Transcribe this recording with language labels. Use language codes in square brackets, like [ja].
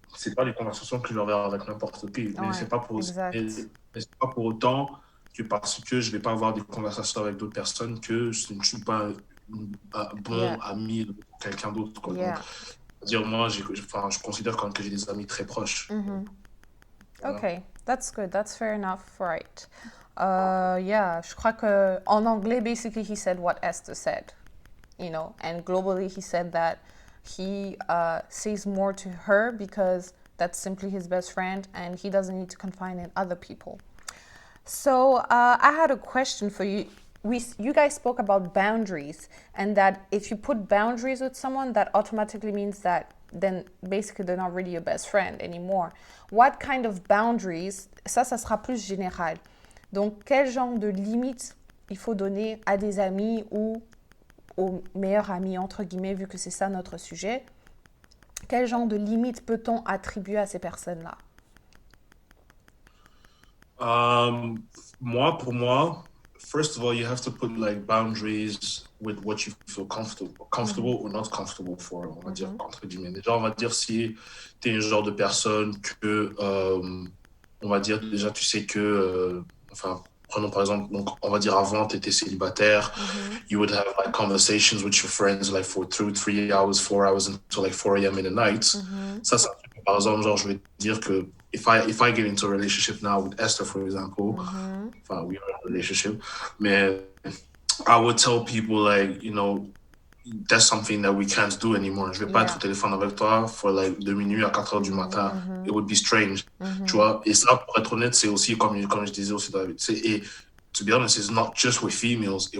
[fr] C'est pas des conversations que je vais avoir avec n'importe qui, mais Ouais, exact. c'est pas pour autant que parce que je vais pas avoir des conversations avec d'autres personnes que je ne suis pas un Yeah, bon ami de quelqu'un d'autre, quoi. Donc, yeah. dire moi, enfin, je considère quand même que j'ai des amis très proches. Mhm. Voilà. [en] Okay, that's good. That's fair enough, right? Yeah, [fr] je crois que en anglais, [en] basically, he said what Esther said, you know, and globally, he said that he says more to her because that's simply his best friend and he doesn't need to confine in other people. So I had a question for you. You guys spoke about boundaries, and that if you put boundaries with someone, that automatically means that then basically they're not really your best friend anymore. What kind of boundaries? [fr] Ça sera plus général. Donc, quel genre de limites il faut donner à des amis ou aux meilleurs amis, entre guillemets, vu que c'est ça notre sujet? Quel genre de limites peut-on attribuer à ces personnes-là? [en] Um, pour moi, first of all, you have to put like boundaries with what you feel comfortable or not comfortable for, [fr] on va dire, entre guillemets. Déjà, on va dire si tu es un genre de personne que, on va dire, déjà, tu sais que, enfin, prenons par exemple, donc, on va dire avant, tu étais célibataire, [en] you would have like conversations with your friends like for 2, 3 hours, 4 hours until like 4 a.m. in the night. [fr] Ça, par exemple, genre, je vais dire que [en] if I get into a relationship now with Esther, for example, enfin, we are in a relationship, mais I would tell people like, you know, that's something that we can't do anymore. [fr] Je vais pas être Yeah. au téléphone avec toi [en] for like [fr] de minuit à 4 heures du matin. [en] It would be strange. [fr] Tu vois? Et ça, pour être honnête, c'est aussi, comme je disais aussi, David, et [en] to be honest, it's not just with females.